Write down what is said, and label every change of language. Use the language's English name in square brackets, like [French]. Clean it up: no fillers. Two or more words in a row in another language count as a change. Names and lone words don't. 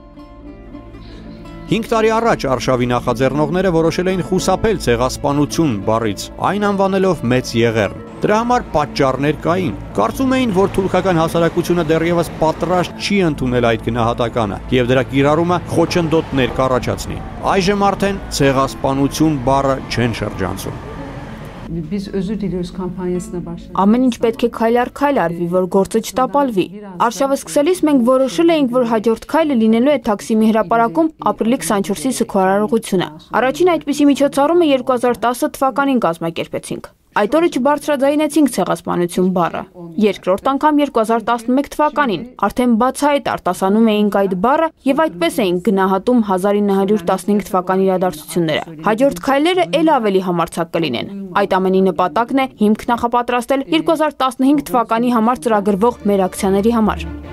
[Armenian] 5 տարի առաջ արշավի նախաձեռնողները որոշել էին խուսափել ցեղասպանություն բառից, այն անվանելով մեծ եղեռն։ Դրա համար պատճառներ կային։ Կարծում էին, որ թուրքական հասարակությունը դեռևս պատրաստ չի ընդունել այդ գնահատականը եւ դրա կիրառումը խոչընդոտներ կառաջացնի։ Այժմ արդեն ցեղասպանություն բառը չեն շրջանցում։ [Turkish] Biz özür diliyoruz kampanyasına başladık. [Armenian] Ամեն ինչ պետք է քայլ առ քայլ արվի, որ գործը չտապալվի։ Արշավը սկսելիս մենք որոշել էինք, որ հաջորդ քայլը լինելու է Թաքսիմի հրապարակում ապրիլի 24-ի սգորարարողությունը։ Առաջին այդպիսի միջոցառումը 2010 թվականին կազմակերպեցինք։ Այդ օրը չբարձրաձայնեցինք ցեղասպանություն բառը։ Երկրորդ անգամ 2011 թվականին արդեն բացահայտ արտասանում էինք այդ բառը եւ այդպես էինք գնահատում 1915 թվականի իրադարձությունները։ Հաջորդ քայլերը ել ավելի համարձակ կլինեն։ Այդ ամենի նպատակն է հիմք նախապատրաստել 2015 թվականի համար ծրագրվող մեր ակցիաների համար։